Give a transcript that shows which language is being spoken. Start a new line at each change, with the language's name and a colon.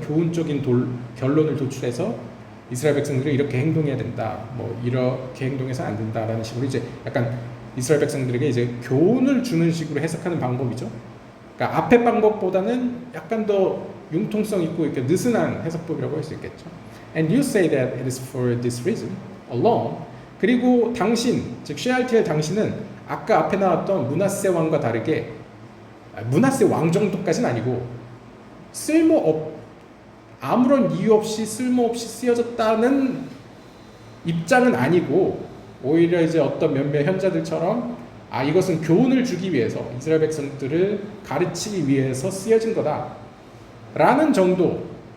Korean: 교훈적인 결론을 도출해서 이스라엘 백성들이 이렇게 행동해야 된다, 뭐 이렇게 행동해서 안 된다라는 식으로 이제 약간 이스라엘 백성들에게 이제 교훈을 주는 식으로 해석하는 방법이죠. 그러니까 앞의 방법보다는 약간 더 융통성 있고 이렇게 느슨한 해석법이라고 할 수 있겠죠.
English: And you say that it is for this reason alone.
Korean: 그리고 당신, 즉 쉐알티엘 당신은 아까 앞에 나왔던 므낫세 왕과 다르게 므낫세 왕 정도까지는 아니고 아무런 이유 없이 쓸모없이 쓰여졌다는 입장은 아니고 오히려 이제 어떤 몇몇 현자들처럼 이것은 교훈을 주기 위해서 이스라엘 백성들을 가르치기 위해서 쓰여진 거다 라는 정도.